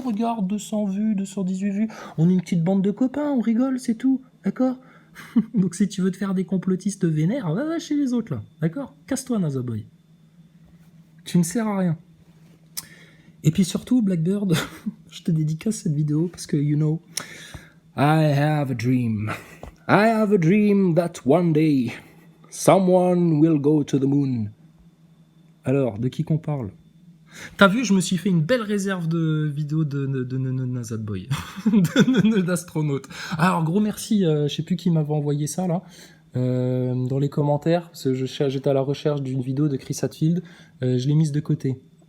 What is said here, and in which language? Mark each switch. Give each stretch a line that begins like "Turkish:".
French: Regarde, 200 vues, 218 vues. On est une petite bande de copains, on rigole, c'est tout. D'accord? Donc si tu veux te faire des complotistes vénères, va chez les autres là. D'accord? Casse-toi, NASA Boy. Tu ne sers à rien. Et puis surtout, Blackbird, je te dédicace cette vidéo parce que,
English: you know, I have a dream. I have a dream that one day, someone will go to the moon.
French: Alors, de qui qu'on parle? T'as vu, je me suis fait une belle réserve de vidéos de NASA Boy, d'astronautes. Alors, gros merci, je sais plus qui m'avait envoyé ça là, dans les commentaires, parce que j'étais à la recherche d'une vidéo de Chris Hadfield, je l'ai mise de côté.